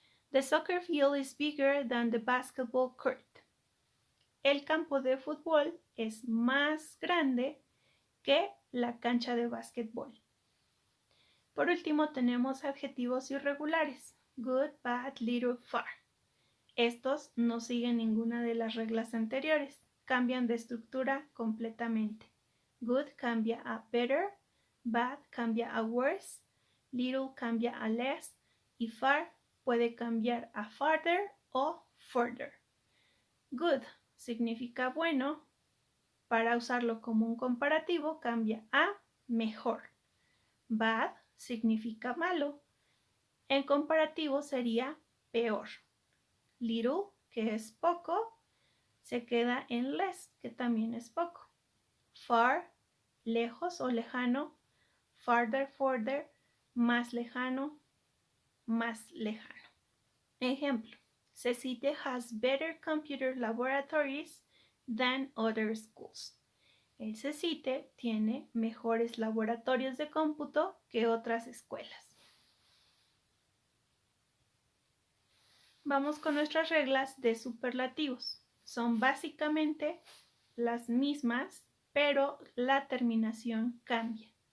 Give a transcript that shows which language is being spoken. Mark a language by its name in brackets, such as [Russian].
[English] The soccer field is bigger than the basketball court. [Spanish] El campo de fútbol es más grande que la cancha de básquetbol. Por último tenemos adjetivos irregulares. Good, bad, little, far. Estos no siguen ninguna de las reglas anteriores. Cambian de estructura completamente. Good cambia a better, bad cambia a worse, little cambia a less y far puede cambiar a farther o further. Good significa bueno. Para usarlo como un comparativo cambia a mejor. Bad significa malo. En comparativo sería peor. Little, que es poco, se queda en less, que también es poco. Far, lejos o lejano. Farther, further, más lejano, más lejano. [English] Ejemplo, CECITE has better computer laboratories than other schools. [Spanish] El CECITE tiene mejores laboratorios de cómputo que otras escuelas. Vamos con nuestras reglas de superlativos. Son básicamente las mismas, pero la terminación cambia.